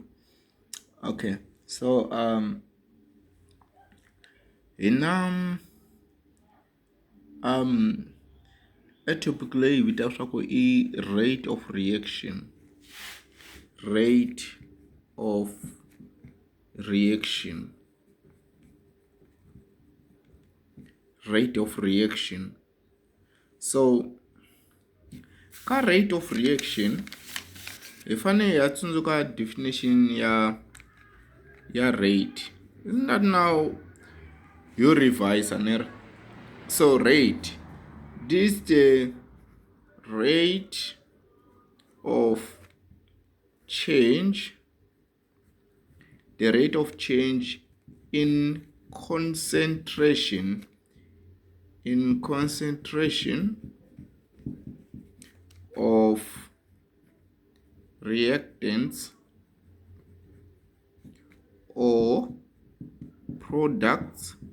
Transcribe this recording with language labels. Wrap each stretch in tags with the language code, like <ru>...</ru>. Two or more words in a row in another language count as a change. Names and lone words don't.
<en>Okay, so in um a typically without a rate of reaction, rate of reaction, rate of reaction.</en> <ts>So ka</ts> <en>rate of reaction</en> <ts>hi fane ya tsundzuka definition ya rate.</ts> <en>Isn't that now you revise aner? So rate, this the rate of change, the rate of change in concentration of reactants or products.</en>